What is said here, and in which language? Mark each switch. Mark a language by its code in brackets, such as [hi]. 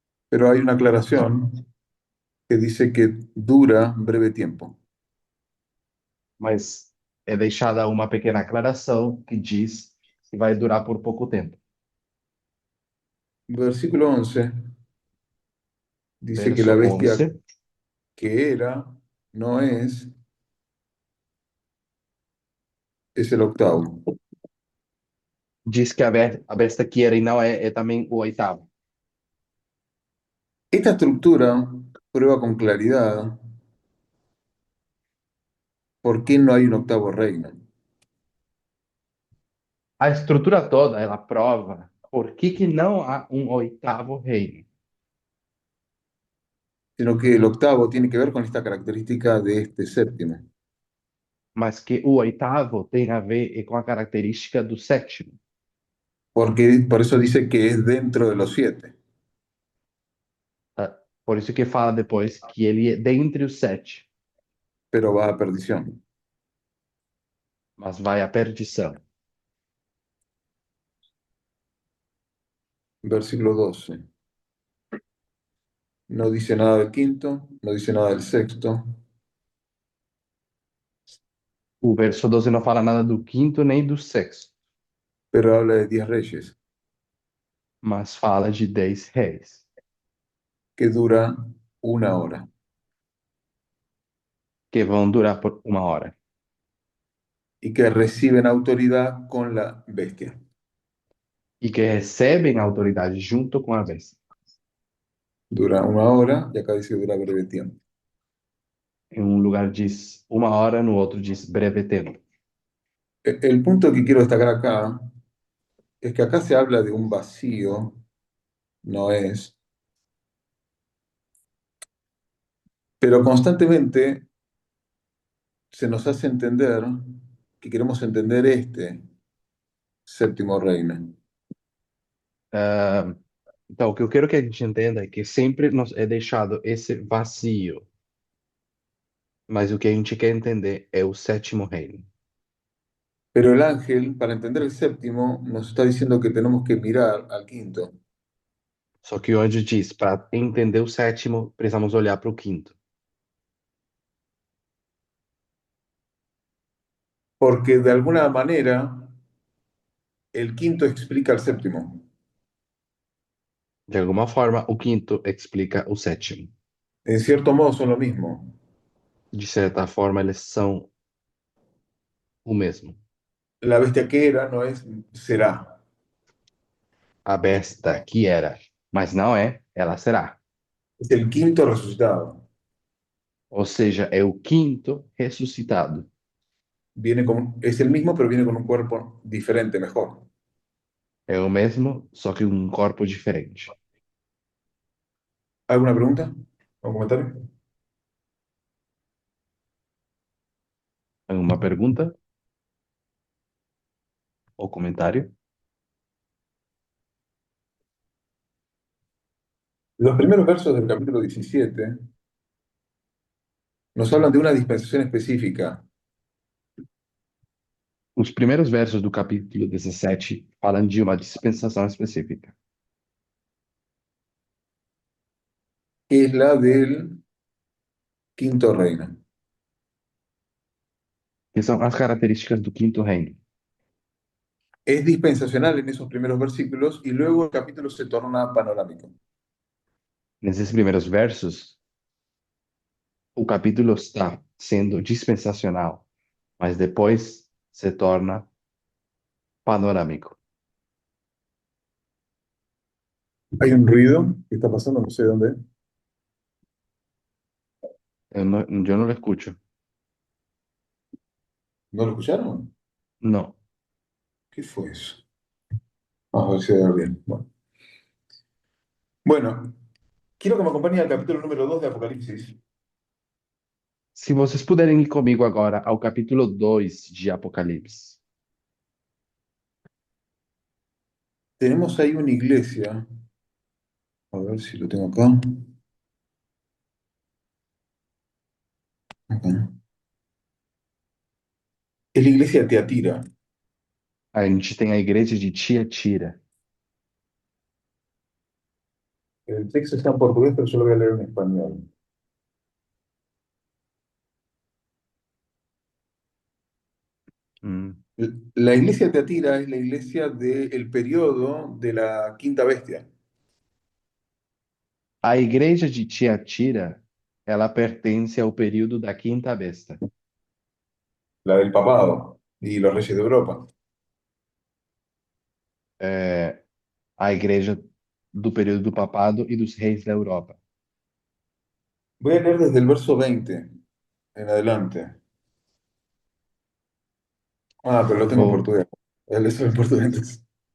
[es] Pero hay una aclaración que dice que dura breve tiempo. [pt] Mas é deixada uma pequena aclaração que diz que vai durar por pouco tempo. [es] Versículo 11 dice que la [pt] Verso [es] bestia [pt] 11 [es] que era, no es el octavo. [pt] diz que a besta que era e não é também o oitavo. [es] Esta estructura prueba con claridad por qué no hay un octavo reino, [pt] A estrutura toda, ela prova por que não há um oitavo reino, [es] sino que el octavo tiene que ver con esta característica de este séptimo, [pt] mas que o oitavo tem a ver com a característica do sétimo. [es] porque por eso dice que es dentro de los siete. [pt] Tá? Por isso que fala depois que ele é dentre os sete. [es] pero va a perdición. [pt] mas vai à perdição. [es] Versículo 12. No dice nada del quinto, no dice nada del sexto, [pt] O verso 12 não fala nada do quinto nem do sexto, [es] pero habla de 10 reyes, [pt] mas fala de 10 reis, [es] que dura una hora [pt] que vão durar por 1 hora [es] y que reciben autoridad con la bestia. [pt] e que recebem a autoridade junto com a besta. [es] Dura una hora y acá dice que dura breve tiempo. [pt] Em um lugar diz 1 hora, no outro diz breve tempo. [es] El punto que quiero destacar acá es que acá se habla de un vacío, no es, pero constantemente se nos hace entender que queremos entender este séptimo reino. [pt] Ah, então, o que eu quero que a gente entenda é que sempre nos é deixado esse vazio, mas o que a gente quer entender é o sétimo reino. [es] Pero el ángel, para entender el séptimo, nos está diciendo que tenemos que mirar al quinto, [pt] Só que o anjo diz, para entender o sétimo, precisamos olhar para o quinto. [es] porque de alguna manera el quinto explica el séptimo. [pt] De alguma forma, o quinto explica o sétimo. [es] En cierto modo son lo mismo. [pt] De certa forma, eles são o mesmo. [es] La bestia que era no es será. [pt] A besta que era, mas não é, ela será. [es] Es el quinto resucitado. [pt] Ou seja, é o quinto ressuscitado. [es] Es el mismo, pero viene con un cuerpo diferente, mejor. [pt] É o mesmo, só que um corpo diferente. [es] ¿Alguna pregunta o comentario? [pt] Alguma pergunta ou comentário? [es] Los primeros versos del capítulo 17 nos hablan de una dispensación específica, [pt] Os primeiros versos do capítulo 17 falam de uma dispensação específica, [es] que es la del quinto reino. [pt] que são as características do quinto reino. [es] Es dispensacional en esos primeros versículos y luego el capítulo se torna panorámico. [pt] Nesses primeiros versos, o capítulo está sendo dispensacional, mas depois se torna panorâmico. [es] Hay un ruido que está pasando, no sé dónde es. [pt] Eu não [es] lo escucho. ¿No lo escucharon? [pt] Não. [es] ¿Qué fue eso? Vamos a ver si va bien. Bueno, quiero que me acompañe al capítulo número 2 de Apocalipsis. [pt] Se vocês puderem ir comigo agora ao capítulo 2 de Apocalipse. [es] Tenemos ahí una iglesia. A ver si lo tengo acá. Acá. Es la iglesia de Teatira. [pt] A gente tem a igreja de Tiatira. [es] El texto está en portugués, pero yo lo voy a leer en español. Hum. La iglesia de Teatira es la iglesia del periodo de la quinta bestia, [pt] A igreja de Tiatira, ela pertence ao período da quinta besta. [es] la del papado y los reyes de Europa. [pt] É a igreja do período do papado e dos reis da Europa. [es] Voy a leer desde el verso 20 en adelante. Ah, pero lo tengo en [pt] Vou, [es] portugués. Eso en portugués entonces.